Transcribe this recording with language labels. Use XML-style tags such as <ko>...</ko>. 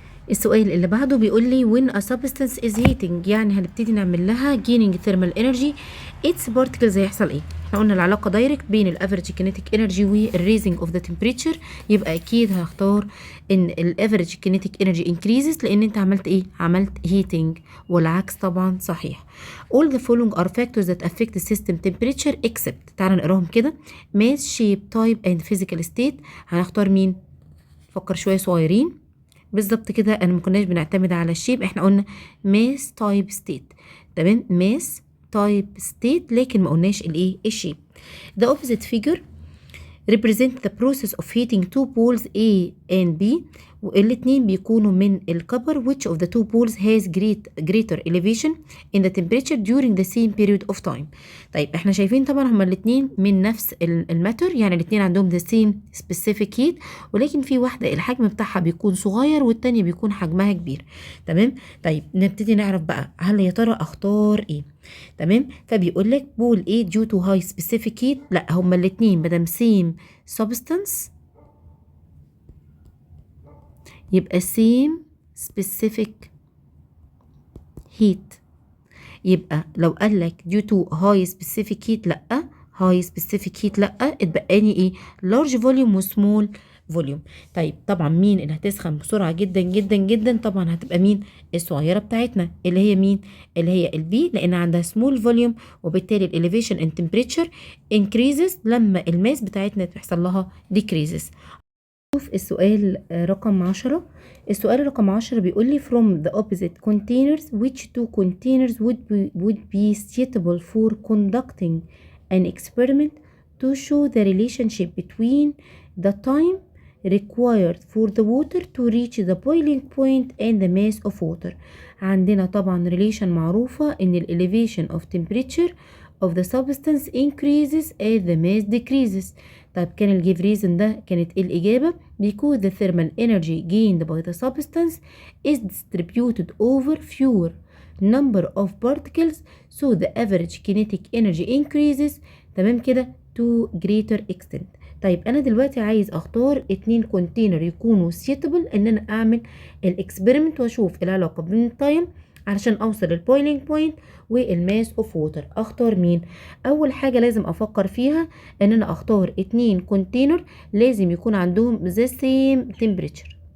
<ar>السؤال اللي بعده بيقول لي</ar> <en>when a substance is heating،</en> <ar>يعني هنبتدي نعمل لها</ar> <en>gaining thermal energy its particles</en> <ar>هيحصل ايه؟ احنا قلنا العلاقة دايركت بين الافريج كينيتيك انرجي والريزنج اوف ذا تمبريتشر، يبقى اكيد هختار ان الافريج كينيتيك انرجي increases لان انت عملت ايه؟ عملت heating، والعكس طبعا صحيح.</ar> <en>all the following are factors that affect the system temperature except،</en> <ar>تعالى نقراهم كده.</ar> <en>mass shape type and physical state.</en> <ar>هنختار مين؟ فكر شوية صغيرين. بالظبط كده، انا ما كناش بنعتمد على الشيب، احنا قلنا ماس تايب ستيت. تمام، ماس تايب ستيت لكن ما قلناش الايه؟ الشيب.</ar> <en>The opposite figure represent the process of heating two poles A and B،</en> <ar>والاتنين بيكونوا من الكبر.</ar> <en>which of the two poles has greater elevation in the temperature during the same period of time.</en> <ar>طيب احنا شايفين طبعا هما الاتنين من نفس الماتر، يعني الاتنين عندهم the same specific heat، ولكن في واحدة الحجم بتاعها بيكون صغير والتانية بيكون حجمها كبير. تمام. طيب نبتدي نعرف بقى هل يا ترى اختار ايه. تمام، فبيقول لك بول ايه</ar> <en>due to high specific heat،</en> <ar>لا هما الاتنين مادام same substance يبقى same specific heat. يبقى لو قال لك</ar> <en>due to high specific heat</en> <ar>لا، high specific heat لا، اتبقاني ايه؟ large volume و small volume. طيب طبعا مين اللي هتسخن بسرعه جدا جدا جدا؟ طبعا هتبقى مين؟ الصغيره بتاعتنا اللي هي مين؟ اللي هي البي، لان عندها small volume وبالتالي الاليفيشن</ar> <en>and temperature increases</en> <ar>لما الماس بتاعتنا تحصل لها decreases. شوف السؤال رقم 10. السؤال رقم 10 بيقول لي</ar> <en>from the opposite containers which two containers would be suitable for conducting an experiment to show the relationship between the time required for the water to reach the boiling point and the mass of water.</en> <ar>عندنا طبعا</ar> <en>relation</en> <ar>معروفة ان ال</ar> <en>elevation of temperature of the substance increases as the mass decreases.</en> <ar>طيب كان الجيف ريزن ده كانت ايه الإجابة؟</ar> <en>because the thermal energy gained by the substance is distributed over fewer number of particles so the average kinetic energy increases.</en> <ar>تمام كده</ar> <en>to greater extent.</en> <ar>طيب أنا دلوقتي عايز أختار 2 كونتينر يكونوا suitable إن أنا أعمل الإكسبيرمنت وأشوف العلاقة بين التايم علشان اوصل للبويلينج بوينت والماس اوف ووتر. اختار مين؟ اول حاجه لازم افكر فيها ان انا اختار 2 كونتينر لازم يكون عندهم</ar> <en>the same temperature.</en>